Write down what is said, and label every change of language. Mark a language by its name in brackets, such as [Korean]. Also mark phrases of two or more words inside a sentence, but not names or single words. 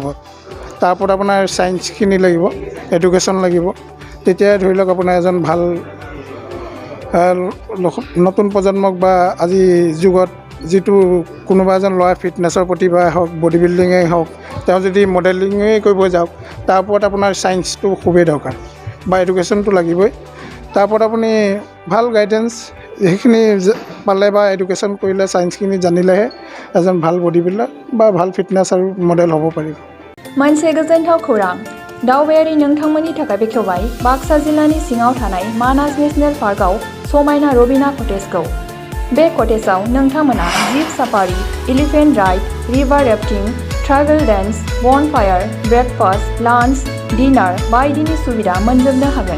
[Assamese] তাৰ ওপৰত আপোনাৰ ছায়েন্সখিনি লাগিব, এডুকেশ্যন লাগিব, তেতিয়াই ধৰি লওক আপোনাৰ এজন ভাল নতুন প্ৰজন্মক বা আজি যুগত যিটো কোনোবা এজন ল'ৰাই ফিটনেছৰ প্ৰতি বা হওক [English] body building [Assamese] হওক তেওঁ যদি মডেলিঙেই কৰিব যাওক তাৰ ওপৰত আপোনাৰ ছায়েন্সটো খুবেই দৰকাৰ বা এডুকেশ্যনটো লাগিবই। তাৰ ওপৰত আপুনি ভাল গাইডেঞ্চ সেইখিনি পালে বা এডুকেশ্যন কৰিলে ছায়েন্সখিনি জানিলেহে এজন ভাল [English] body builder [Assamese] বা ভাল ফিটনেছ আৰু মডেল হ'ব পাৰিব। [Bodo] मोनसे गोजोनथाव खौरां दावबायारि नोंथांमोननि थाखाय बेखेवबाय बाक्सा जिल्लानि सिङाव थानाय मानास नेशनेल पार्कआव समायना रबिना कटेजखौ। बे कटेजआव नोंथांमोना [English] jeep safari, elephant ride, river rafting, tribal dance, bonfire, breakfast, lunch, dinner [Bodo] बायदिनि सुबिदा मोनजोबनो हागोन।